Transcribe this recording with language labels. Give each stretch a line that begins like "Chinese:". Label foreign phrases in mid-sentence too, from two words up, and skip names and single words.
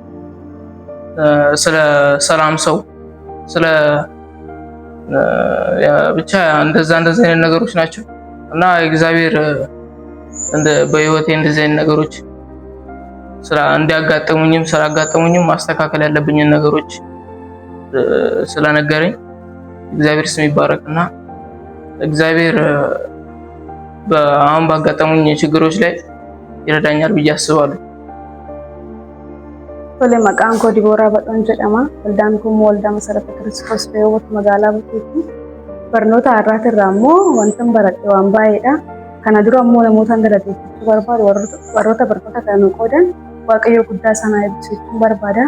Amharic: ስለ ሰላም ሰው፣ ስለ ብቻ እንደዛ አይነት ነገሮች ናቸው እና እግዚአብሔር በህይወቴ እንደዚህ አይነት ነገሮች ስላጋጠሙኝም ማስተካከል ያለብኝን ነገሮች ስለነገረኝ እግዚአብሔር ስም ይባረክና እግዚአብሔር አሁን ባጋጠሙኝ ችግሮች ላይ ይረዳኛል ብዬ አስባለሁ።
Oromo: Tole maqaan koo Dibooraa Badhoon jedhama. Waldaan kun waldaa Masarata Kiristoos Beewwat magaalaa Buteetti. Barnoota har'aati irraa immoo wantan baradhe waan baay'eedha. Kana dura immoo namootaan galateeffachuu barbaadu warroota barnoota kana qoodan Waaqayyo guddaa sana eebbisuu barbaada.